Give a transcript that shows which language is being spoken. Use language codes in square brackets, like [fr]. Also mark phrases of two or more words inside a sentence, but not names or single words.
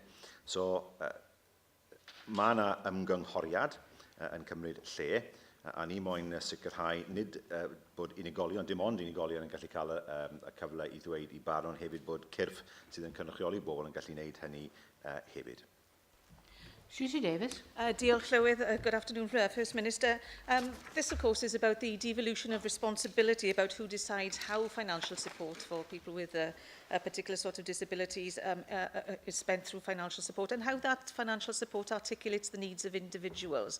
[cy] So, mae yna ymgynghoriad yn cymryd lle, a ni moyn sicrhau nid bod unigolion, dim ond unigolion yn gallu cael y cyfle I ddweud I barn, ond hefyd bod cyrff sydd yn cynrychioli bobl yn gallu gwneud hynny hefyd. Susie Davis. Diolch Llywydd. [en] Good afternoon, First Minister. This, of course, is about the devolution of responsibility about who decides how financial support for people with a particular sort of disabilities is spent through financial support and how that financial support articulates the needs of individuals.